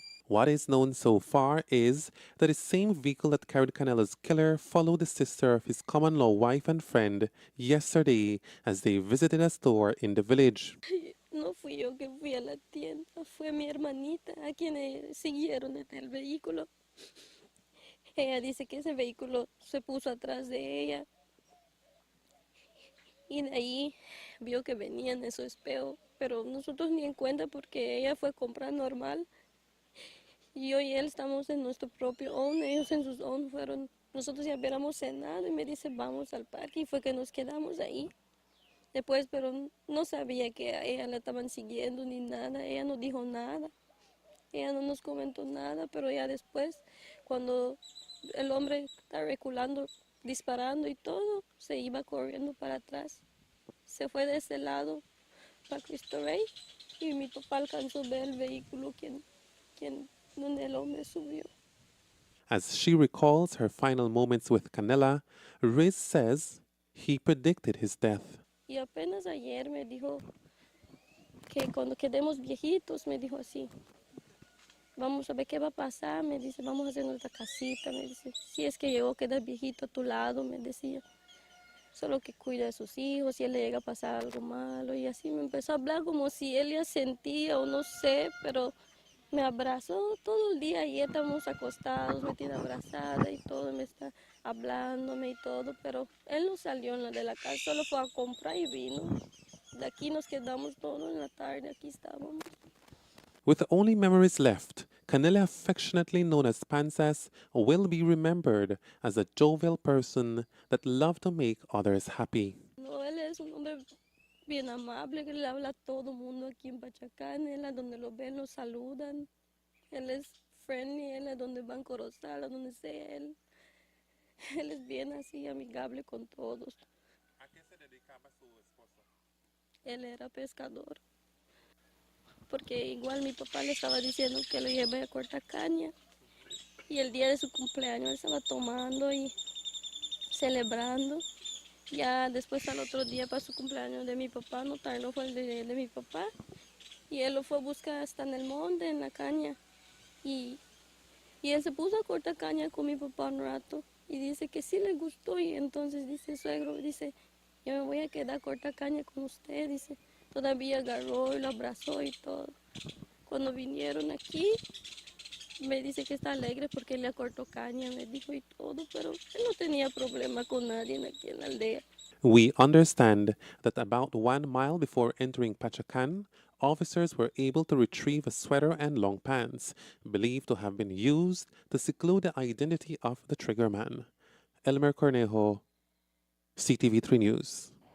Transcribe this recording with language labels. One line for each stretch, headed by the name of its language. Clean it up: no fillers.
English: What is known so far is that the same vehicle that carried Canela's killer followed the sister of his common-law wife and friend yesterday as they visited a store in the village.
Spanish: No fui yo que fui a la tienda, fue mi hermanita a quien siguieron en el vehículo. Ella dice que ese vehículo se puso atrás de ella y de ahí vio que venían en su espejo, pero nosotros ni en cuenta porque ella fue a comprar normal y yo y él estamos en nuestro propio own, ellos en sus own fueron, nosotros ya hubiéramos cenado y me dice vamos al parque y fue que nos quedamos ahí. Después, pero no sabía que a ella la estaban siguiendo ni nada, ella no dijo nada, ella no nos comentó nada, pero ya después, cuando el hombre estaba reculando, disparando y todo, se iba corriendo para atrás. Se fue de ese lado para Cristo Rey y mi papá alcanzó a ver el vehículo donde el hombre subió.
English: As she recalls her final moments with Canela, Riz says he predicted his death.
Spanish: Y apenas ayer me dijo que cuando quedemos viejitos, me dijo así, vamos a ver qué va a pasar, me dice, vamos a hacer nuestra casita, me dice, si es que llegó a quedar viejito a tu lado, me decía, solo que cuida a sus hijos, si él le llega a pasar algo malo, y así me empezó a hablar como si él ya sentía o no sé, pero me abrazó todo el día y estamos acostados, me tiene abrazada y todo, me está hablándome y todo, pero él no salió de la casa, solo fue a comprar y vino. De aquí nos quedamos todos en la tarde, aquí estábamos.
English: With only memories left, Canela, affectionately known as Pansas, will be remembered as a jovial person that loved to make others happy.
Spanish: No, él es un hombre bien amable, que le habla a todo mundo aquí en Patakan, él a donde lo ven, lo saludan. Él es friendly, él a donde van Corozal, a donde sea él. Él es bien así, amigable con todos. ¿A qué se dedicaba su esposo? Él era pescador. Porque igual mi papá le estaba diciendo que lo lleve a cortar caña. Y el día de su cumpleaños él estaba tomando y celebrando. Ya después al otro día para su cumpleaños de mi papá, no tardó, fue el de mi papá. Y él lo fue a buscar hasta en el monte, en la caña. Y él se puso a cortar caña con mi papá un rato. Y dice que sí le gustó. Y entonces dice suegro, dice, yo me voy a quedar a cortar caña con usted. Dice, todavía agarró y lo abrazó y todo. Cuando vinieron aquí, me dice que está alegre porque él le cortó caña, me dijo y todo, pero él no tenía problema con nadie aquí en la aldea.
English: We understand that about 1 mile before entering Pachacan, officers were able to retrieve a sweater and long pants, believed to have been used to seclude the identity of the triggerman. Elmer Cornejo, CTV3 News.